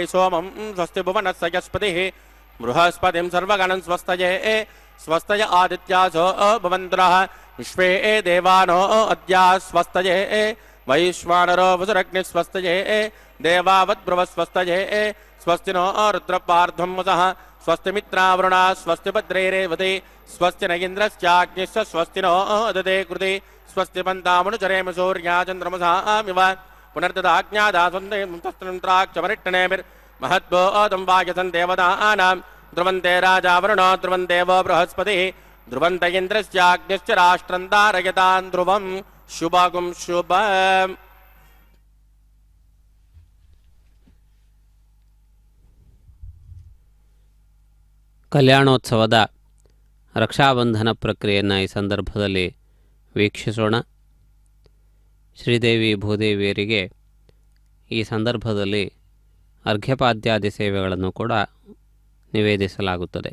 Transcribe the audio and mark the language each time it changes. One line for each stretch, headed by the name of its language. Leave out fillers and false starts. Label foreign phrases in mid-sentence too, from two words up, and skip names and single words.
Sanskrit: ಸೋಮಂ ಸ್ವಸ್ತಿ ಭುವನಸ್ಸ ಯಸ್ಪತಿಃ ಬೃಹಸ್ಪತಿಂ ಸರ್ವಗಣಂ ಸ್ವಸ್ತಯೇ ಸ್ವಸ್ತಯ ಆದಿತ್ಯಾಸೋ ಭವಂತುನಃ ವಿಶ್ವೇ ದೇವಾನೋ ಅದ್ಯಾ ಸ್ವಸ್ತಯೇ ವೈಶ್ವಾನರೋ ವಸುರಗ್ನಿ ಸ್ವಸ್ತಯೇ ದೇವಾವದ್ಭ್ರುವ ಸ್ವಸ್ತಯೇ ಸ್ವಸ್ತಿ ನೋ ರುದ್ರಪಾರ್ಧ್ವಂ ವಸಃ ಸ್ವಸ್ತಿ ಮಿತ್ರಾವರುಣ ಸ್ವಸ್ತಿ ಭದ್ರೈರೇವತಿ ಸ್ವಸ್ತಿ ನ ಇಂದ್ರಶ್ಚಾಗ್ನಿಶ್ಚ ಸ್ವಸ್ತಿ ನೋ ದದೇ ಕೃತಿ ಸ್ವಸ್ತಿ ಪಂತಾಮನುಚರೇಮ ಸೂರ್ಯಾ ಚಂದ್ರಮಸಾಮಿವ ಪುನರ್ದದಾಜ್ಞಾದಾಸಂದೇಮರಿಟ್ಟನೇಮಿರ್ ಮಹದ್ಭೋದಂ ವಾಯಸನ್ ದೇವತಾನಾಂ ಧ್ರುವಂತೆ ರಾಜಾವರುಣೋ ಧ್ರುವಂ ದೇವೋ ಬೃಹಸ್ಪತಿಃ ಧ್ರುವಂತ ಇಂದ್ರಶ್ಚಾಗ್ನಿಶ್ಚ ರಾಷ್ಟ್ರಂ ಧಾರಯತಾನ್ ಧ್ರುವಂ ಶುಭಗುಂ ಶುಭಂ.
Kannada: ಕಲ್ಯಾಣೋತ್ಸವದ ರಕ್ಷಾಬಂಧನ ಪ್ರಕ್ರಿಯೆಯನ್ನು ಈ ಸಂದರ್ಭದಲ್ಲಿ ವೀಕ್ಷಿಸೋಣ. ಶ್ರೀದೇವಿ ಭೂದೇವಿಯರಿಗೆ ಈ ಸಂದರ್ಭದಲ್ಲಿ ಅರ್ಘ್ಯಪಾದ್ಯಾದಿ ಸೇವೆಗಳನ್ನು ಕೂಡ ನಿವೇದಿಸಲಾಗುತ್ತದೆ.